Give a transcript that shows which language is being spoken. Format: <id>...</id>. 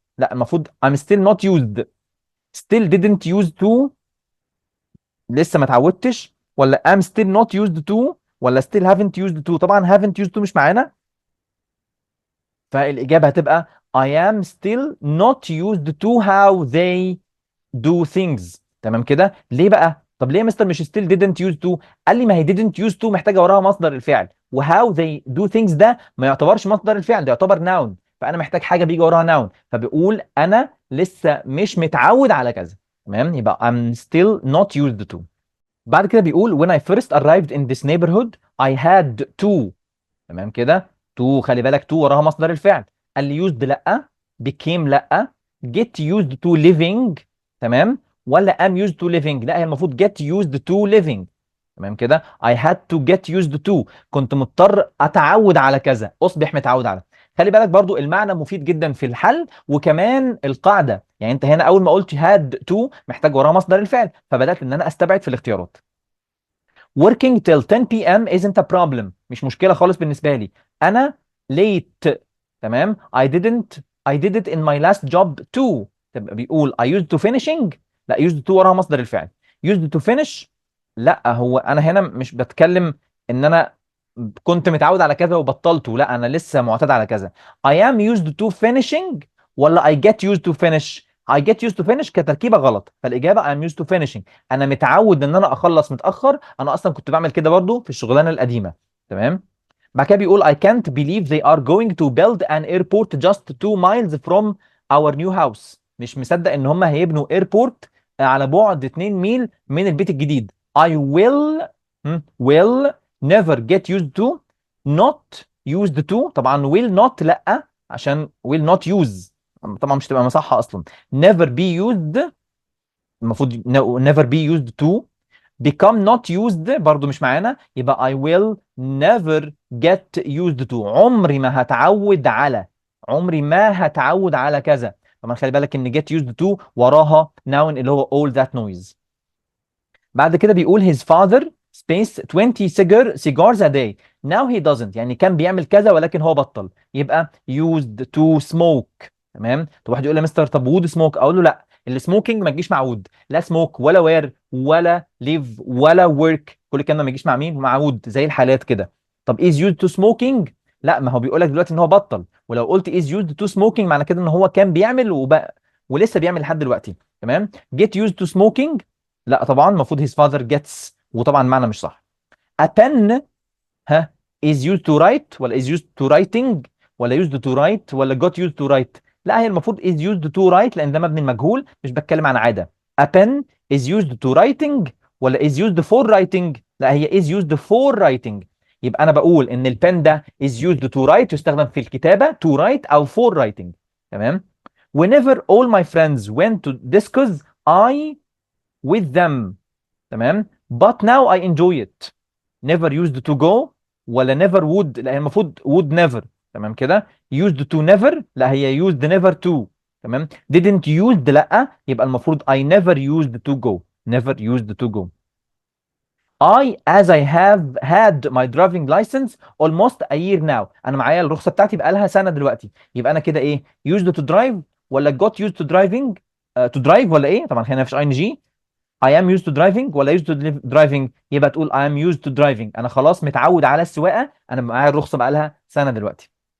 <en>لا، المفروض I'm still not used. still didn't use to،</en> <ar>لسه ما اتعودتش،</ar> <en>ولا I'm still not used to، ولا still haven't used to.</en> <ar>طبعا haven't used to مش معانا، فالإجابة هتبقى I am still not used to how they do things. تمام كده. ليه بقى؟ طب ليه يا مستر مش still didn't use to؟ قال لي ما هي didn't use to محتاجه وراها مصدر الفعل، وهاو they do things ده ما يعتبرش مصدر الفعل، ده يعتبر noun، فانا محتاج حاجه بيجي وراها noun، فبيقول انا لسه مش متعود على كذا. تمام.</ar> <en>يبقى I'm still not used to. بعد كده بيقول when I first arrived in this neighborhood I had to.</en> <ar>تمام كده. to خلي بالك to وراها مصدر الفعل. قال لي used لا، became لا، get used to living. تمام. ولا am used to living؟ لا، هي المفروض get used to living. تمام كده. I had to get used to، كنت مضطر اتعود على كذا، اصبح متعود على. خلي بالك برضو المعنى مفيد جدا في الحل، وكمان القاعده. يعني انت هنا اول ما قلت had to محتاج وراها مصدر الفعل، فبدات ان انا استبعد في الاختيارات.</ar> <en>working till 10 p.m. isn't a problem،</en> <ar>مش مشكلة خالص بالنسبة لي. أنا late. تمام.</ar> <en>I did it in my last job too. تبقى بيقول I used to finishing.</en> <ar>لا، used to وراها مصدر الفعل. used to finish، لا، هو أنا هنا مش بتكلم إن أنا كنت متعود على كذا وبطلته، لا، أنا لسه معتاد على كذا.</ar> <en>I am used to finishing ولا I get used to finish؟ I get used to finish كتركيبة غلط، فالإجابة I'm used to finishing.</en> <ar>أنا متعود إن أنا أخلص متأخر، أنا أصلا كنت بعمل كده برضو في الشغلانة القديمة. تمام.</ar> <en>بعد كده بيقول I can't believe they are going to build an airport just 2 miles from our new house.</en> <ar>مش مصدق إن هم هيبنوا airport على بعد 2 ميل من البيت الجديد.</ar> <en>I will never get used to not used to. طبعا will not لأ، عشان will not use طبعا مش تبقى مصحة أصلا. never be used، المفروض never be used to. become not used برضو مش معانا، يبقى I will never get used to.</en> <ar>عمري ما هتعود على كذا. طبعا خلي بالك ان get used to وراها noun اللي هو all that noise.</ar> <en>بعد كده بيقول his father space 20 cigars a day. Now he doesn't، يعني كان بيعمل كذا ولكن هو بطل، يبقى used to smoke. تمام.</en> <ar>طب واحد يقول لي يا مستر طب would smoke، اقول له لا، السموكينج ما تجيش مع would، لا smoke ولا wear ولا live ولا work، كل الكلام ده ما يجيش مع مين؟ مع would زي الحالات كده. طب is used to smoking، لا ما هو بيقول لك دلوقتي ان هو بطل، ولو قلت is used to smoking معنى كده ان هو كان بيعمل وبقى ولسه بيعمل لحد دلوقتي. تمام.</ar> <en>get used to smoking، لا طبعا المفروض his father gets، وطبعا معنى مش صح. a pen، ها، is used to write ولا is used to writing ولا used to write ولا got used to write؟ لا هي المفروض is used to write لان ده مبني المجهول، مش بتكلم عن عاده. a pen is used to writing ولا is used for writing؟ لا هي is used for writing.</en> <ar>يبقى انا بقول ان البن ده is used to write، يستخدم في الكتابه to write او for writing. تمام.</ar> <en>whenever all my friends went to discuss I with them. تمام. but now I enjoy it. never used to go ولا never would، لا هي المفروض would never.</en> <ar>تمام كده.</ar> <en>used to never، لا هي used never to.</en> <ar>تمام.</ar> <en>didn't used، لا يبقى المفروض I never used to go. never used to go. as I have had my driving license almost a year now.</en> <ar>انا معايا الرخصه بتاعتي بقى لها سنه دلوقتي، يبقى انا كده ايه؟ used to drive ولا got used to driving to drive ولا ايه؟ طبعا هنا مفيش ing. I am used to driving ولا used to driving؟ يبقى تقول I am used to driving، انا خلاص متعود على السواقه، انا معايا الرخصه بقى لها سنه دلوقتي.</ar>